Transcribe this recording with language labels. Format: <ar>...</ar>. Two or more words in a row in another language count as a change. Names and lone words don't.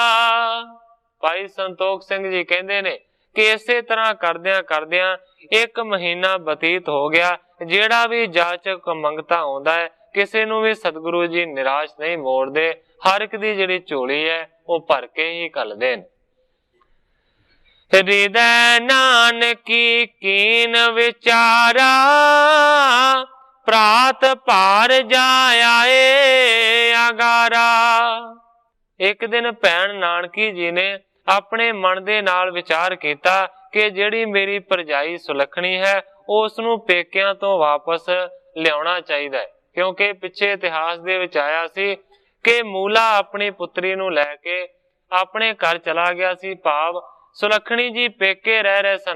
<pa>ਭਾਈ ਸੰਤੋਖ ਸਿੰਘ ਜੀ ਕਹਿੰਦੇ ਨੇ ਕਿ ਇਸੇ ਤਰ੍ਹਾਂ ਕਰਦਿਆਂ ਕਰਦਿਆਂ ਇੱਕ ਮਹੀਨਾ ਬਤੀਤ ਹੋ ਗਿਆ। ਜਿਹੜਾ ਭੀ ਜਾਚਕ ਮੰਗਤਾ ਆਉਂਦਾ ਹੈ ਕਿਸੇ ਨੂੰ ਭੀ ਸਤਿਗੁਰੂ ਜੀ ਨਿਰਾਸ਼ ਨਹੀਂ ਮੋੜਦੇ, ਹਰ ਇੱਕ ਦੀ ਜਿਹੜੀ ਝੋਲੀ ਹੈ ਉਹ ਭਰ ਕੇ ਹੀ ਘੱਲਦੇ ਨੇ।</pa> <bra>हृदय नानकी कीन विचारा ਪ੍ਰਾਤ ਭਾਰ ਜਾ ਆਏ ਅਗਾਰਾ।</bra> <pa>ਇੱਕ ਦਿਨ ਭੈਣ ਨਾਨਕੀ ਜੀ ਨੇ ਆਪਣੇ ਮਨ ਦੇ ਨਾਲ ਵਿਚਾਰ ਕੀਤਾ ਕਿ ਜਿਹੜੀ ਮੇਰੀ ਭਰਜਾਈ ਸੁਲੱਖਣੀ ਹੈ ਉਸ ਨੂੰ ਪੇਕਿਆਂ ਤੋਂ ਵਾਪਸ ਲਿਆਉਣਾ ਚਾਹੀਦਾ ਹੈ, ਕਿਉਂਕਿ ਪਿੱਛੇ ਇਤਿਹਾਸ ਦੇ ਵਿੱਚ ਆਇਆ ਸੀ ਕਿ ਮੂਲਾ ਆਪਣੀ ਪੁੱਤਰੀ ਨੂੰ ਲੈ ਕੇ ਆਪਣੇ ਘਰ ਚਲਾ ਗਿਆ ਸੀ, ਭਾਵ ਸੁਲੱਖਣੀ ਜੀ ਪੇਕੇ ਰਹਿ ਰਹੇ ਸਨ।</pa>